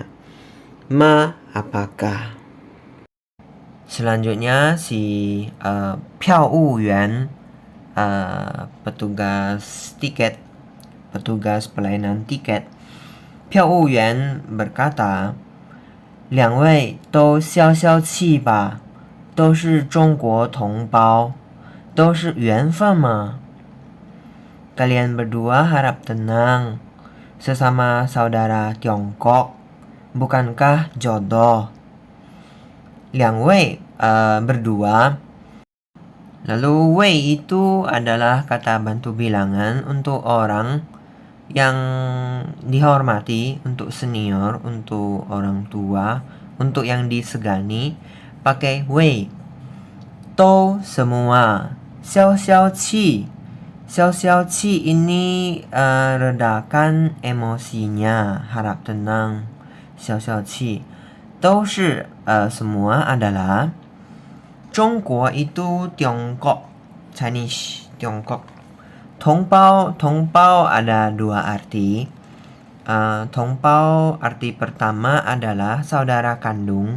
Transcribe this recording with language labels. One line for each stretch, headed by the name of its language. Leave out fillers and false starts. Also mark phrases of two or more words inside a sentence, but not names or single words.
Indonesian: Apakah? Selanjutnya si Piao Wuyuan, petugas tiket, petugas pelayanan tiket. Piao Wuyuan berkata,
Chinese: 两位都消消气吧，都是中国同胞，都是缘分嘛。
Indonesian: Kalian berdua harap tenang, sesama saudara Tiongkok, bukankah jodoh? 两位 berdua. Lalu wei itu adalah kata bantu bilangan untuk orang yang dihormati, untuk senior, untuk orang tua, untuk yang disegani, pakai wei. To semua,
Chinese: 消消气. 消消气
Indonesian: ini redakan emosinya, harap tenang.
Chinese: 消消气.
Indonesian: 都是 semua adalah. 中国 itu Tiongkok, Chinese, Tiongkok. Tongpao ada dua arti. Tongpao arti pertama adalah saudara kandung.